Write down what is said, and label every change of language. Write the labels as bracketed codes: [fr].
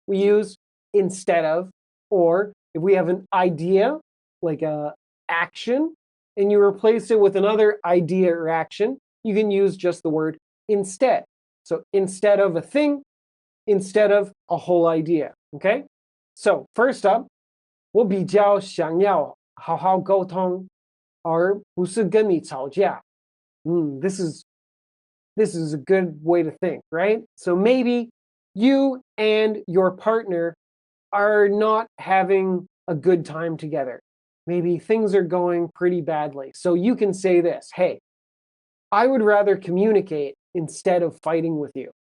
[en] We use instead of, or if we have an idea, like a action, and you replace it with another idea or action, you can use just the word instead. So instead of a thing, instead of a whole idea, okay? So first up, [zh] 我比较想要好好沟通，而不是跟你吵架。 [en] This is a good way to think, right? So maybe you and your partner are not having a good time together. Maybe things are going pretty badly. So you can say this, hey, I would rather communicate instead of fighting with you.